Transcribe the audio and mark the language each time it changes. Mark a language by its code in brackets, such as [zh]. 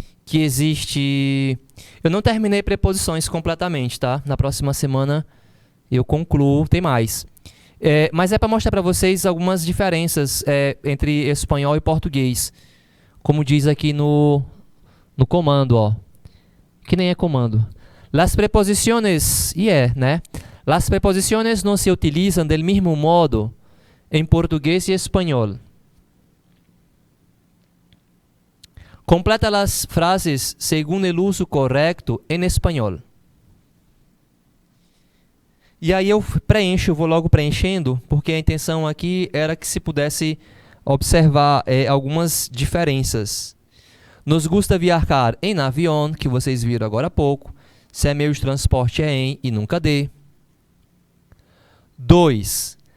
[pt] que existe... Eu não terminei preposições completamente, tá? Na próxima semana eu concluo, tem mais. Mas é para mostrar para vocês algumas diferenças entre espanhol e português. Como diz aqui no comando, ó. Que nem é comando. [es] Las preposiciones, [pt] né? [es] Las preposiciones no se utilizan del mismo modo en portugués y español. Completa las frases según el uso correcto en español. [pt] E aí eu preencho, vou logo preenchendo, porque a intenção aqui era que se pudesse observar algumas diferenças. [es] Nos gusta viajar [pt] em avião, que vocês viram agora há pouco. Se é meio de transporte é em e nunca de. 2.